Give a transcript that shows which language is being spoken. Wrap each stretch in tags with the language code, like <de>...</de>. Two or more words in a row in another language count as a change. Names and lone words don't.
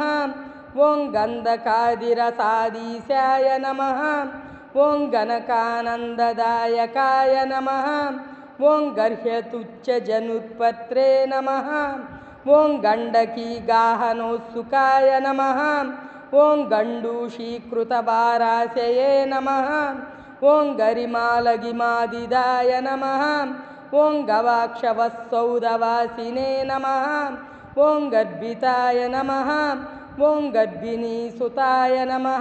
<sa>ॐ गन्धकादिरसाधीशाय नमः। ॐ गणकानन्ददायकाय नमः। ॐ गर्ह्यतुच्छजनुत्पत्रे नमः। ॐ गण्डकीगाहनोत्सुकाय नमः। ఓం గండూషీకృతవారాశయే నమః ఓం గరిమాలగిమాదిదాయ నమః ఓం గవాక్షవత్సౌదవాసినే నమః ఓం గర్భితాయ నమః ఓం గర్భిణీసుతాయ నమః</sa>